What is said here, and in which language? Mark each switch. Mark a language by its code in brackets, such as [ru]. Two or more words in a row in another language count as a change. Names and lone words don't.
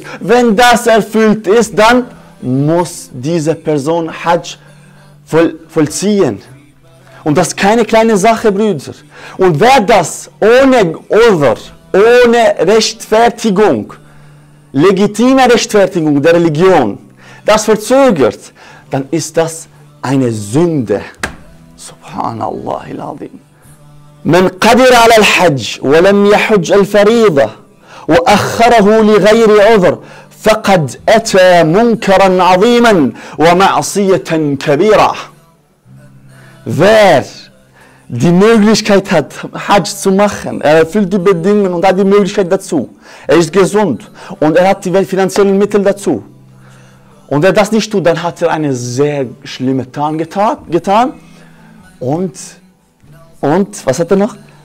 [de] Wenn das erfüllt ist, dann muss diese Person Hadsch vollziehen. Und das ist keine kleine Sache, Brüder. Und wer das ohne Over, ohne Rechtfertigung, legitime Rechtfertigung der Religion, das verzögert, dann ist das eine Sünde. [ar] سبحان الله العظيم. من قدر على الحج ولم يحج الفريضة وأخره لغير عذر فقد أتى منكرا عظيما ومعصية كبيرة. [de] Wer die Möglichkeit hat, Hadsch zu machen, er erfüllt die Bedingungen und hat die Möglichkeit dazu, er ist gesund und er hat die finanziellen Mittel dazu, und er das nicht tut, dann hat er eine sehr schlimme Tat getan und was hat er noch?